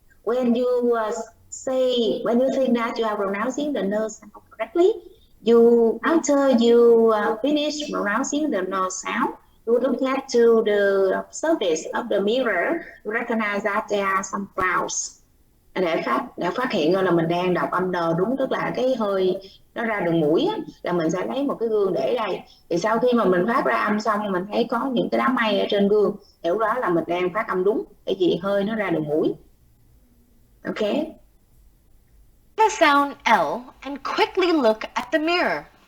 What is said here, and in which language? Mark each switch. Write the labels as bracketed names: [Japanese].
[English] When you when you think that you are pronouncing the N sound correctly, after you finish pronouncing the N sound, you look at to the surface of the mirror, you recognize that there are some clouds. [Vietnamese] Để phát hiện là mình đang đọc âm N đúng, tức là cái hơi nó ra đường mũi á, là mình sẽ lấy một cái gương để đây. Thì sau khi mà mình phát ra âm xong, mình thấy có những cái đám mây ở trên gương, hiểu đó là mình đang phát âm đúng, bởi vì hơi nó ra đường mũi. [English] Okay. The sound L and quickly look at the mirror.